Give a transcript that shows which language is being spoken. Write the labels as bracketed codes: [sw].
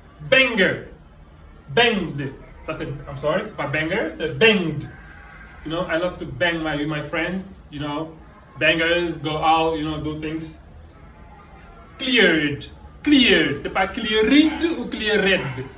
[fr] Banger. Banged. Ça c'est, [en] I'm sorry, [fr] c'est pas banger, c'est banged. [en] You know, I love to bang with my friends. You know, bangers, go out, you know, do things. Cleared. [fr] C'est pas cleared ou cleared.